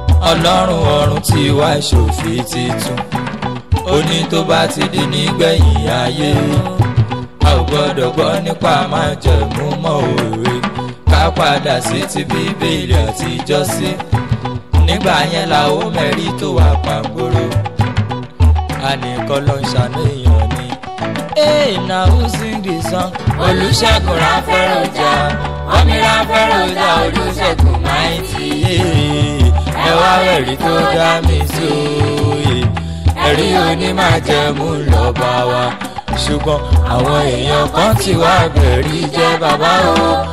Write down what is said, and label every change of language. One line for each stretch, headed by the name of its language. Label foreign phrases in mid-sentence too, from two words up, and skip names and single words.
Yoruba: Ọlọ́run ọ̀run ti wá ṣòfin titun. Ó ní tó bá ti di nígbẹ̀yìn ayé. A ò gbọ́dọ̀ gbọ́ nípa májẹ̀mú mọ́ òwe. Ká padà sí ti Bíbélì àtijọ́ sí. Nígbà yẹn la ó mẹ́rí tó wà pàgbóró. A ní kọ́ ló ń ṣàánú èèyàn ni.
Nigerian Pidgin: Hey, na who sing the song?
Yoruba: Olúṣẹ́gun Ráfẹ́ Rojà, Kọ́mi Ráfẹ́ Rojà, Olúṣẹ́gun Mighty. Ẹ wá ẹ̀rí tó dá mi sí òye. Ẹ̀rí onímájẹ̀mú lọ́ba wa. Ṣùgbọ́n àwọn èèyàn kan ti wá bẹ̀rí jẹ́ bàbá o.